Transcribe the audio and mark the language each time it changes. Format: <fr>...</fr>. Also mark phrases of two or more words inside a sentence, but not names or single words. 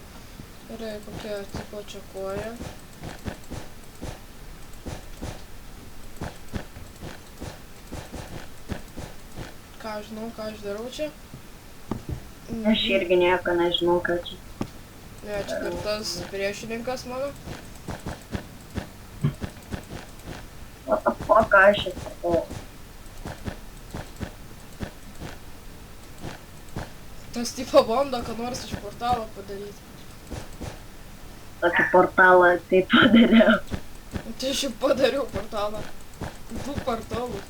<lt>Gerai, kokia tipo čia koja. ką žinau, ką aš darau čia. Aš irgi nieko nežinau, ką čia. Ne, čia dar tas priešininkas mano.</lt> <en>What the fuck,</en> <lt>aš čia sakau. Tas tipo bando, ką nors iš portalo padaryti. Tokį portalą tai padariau. Tai aš jau padariau portalą. 2 portalus.</lt>